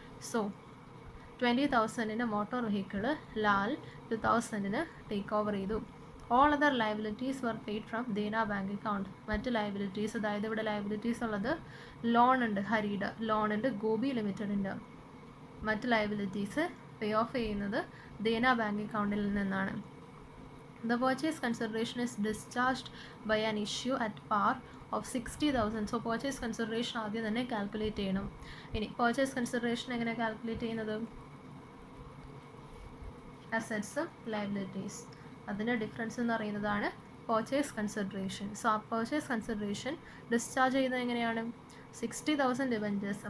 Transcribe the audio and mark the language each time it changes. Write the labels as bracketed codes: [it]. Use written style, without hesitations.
[ml] So 20,000 motor vehicle Lal 2000 take over ചെയ്തു. [en] All other liabilities were paid from Dena bank account. [ml] മറ്റ് liabilities, അതായത് ഇവിടെ liabilities ഉള്ളത് loan ഉണ്ട്, ഹരിയുടെ ലോൺ ഉണ്ട്, ഗോപി ലിമിറ്റഡിൻ്റെ. മറ്റ് ലയബിലിറ്റീസ് പേ ഓഫ് ചെയ്യുന്നത് ദേന ബാങ്ക് അക്കൗണ്ടിൽ നിന്നാണ്. [en] The purchase consideration is discharged by an issue at par of 60,000. [ml] So purchase consideration ആദ്യം തന്നെ കാൽക്കുലേറ്റ് ചെയ്യണം. ഇനി പർച്ചേസ് കൺസിഡറേഷൻ എങ്ങനെ കാൽക്കുലേറ്റ് ചെയ്യുന്നത്? അസറ്റ്സ്, ലയബിലിറ്റീസ്, അതിൻ്റെ ഡിഫറൻസ് എന്ന് പറയുന്നതാണ് പർച്ചേസ് കൺസിഡറേഷൻ. സോ ആ പർച്ചേസ് കൺസിഡറേഷൻ ഡിസ്ചാർജ് ചെയ്യുന്നത് എങ്ങനെയാണ്? 60,000 ഡിബഞ്ചേഴ്സ്.